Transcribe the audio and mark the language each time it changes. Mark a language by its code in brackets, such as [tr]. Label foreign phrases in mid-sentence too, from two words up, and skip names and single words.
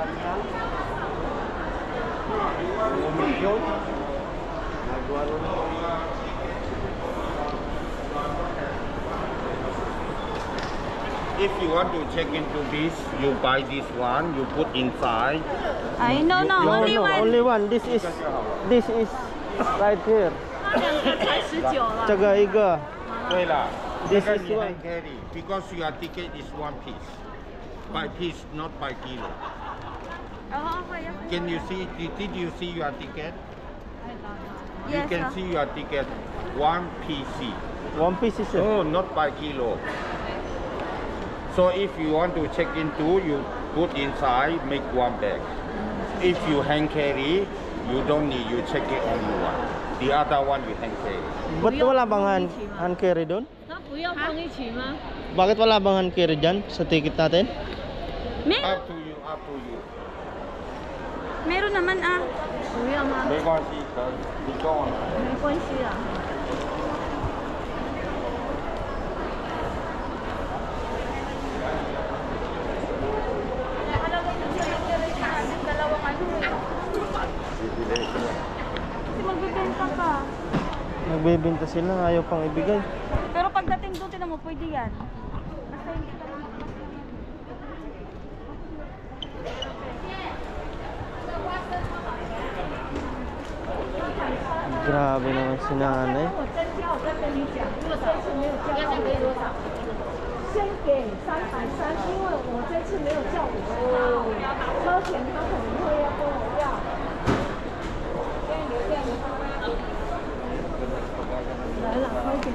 [en] If you want to check into this, you buy this one, you put inside. Ay, no, No, only no, one. only one. This is Right here. [zh] 那两个才19了。这个一个。对了， [en] This [zh] 这个 [en] is [zh] 你 [en] one. hand carry because your ticket is one piece. By piece, not by kilo. [zh] 哦，会呀。 [en] Can you see? Did you see your ticket? You Yes, can sir. see your ticket one PC. One piece is it? Oh, not by kilo. So if you want to check in two, you put inside, make one bag. If you hand carry, you don't need, you check it only one. The other one you hand carry. [tl] Ba't wala bang [en] hand carry [tl] doon? [zh] 那不要放一起吗？ [tl] Bakit wala bang [en] hand carry [tl] dyan sa ticket natin? Meron. [en] Up to you, up to you. [tl] Meron naman ah. [zh] 不要吗？没关系，可以，你跟我来。没关系啊。 [tl] Kasi magbibenta ka. Nagbebenta sila, ayaw pang ibigay. Pero pagdating doon, tinan mo, pwede yan. Basta hindi ka lang. Grabe naman si nanay. [zh] 我增加，我再跟你讲，如果这次没有叫到给多少？先给330，因为我这次没有叫50号，车钱他可能会要跟我要。来了，快点。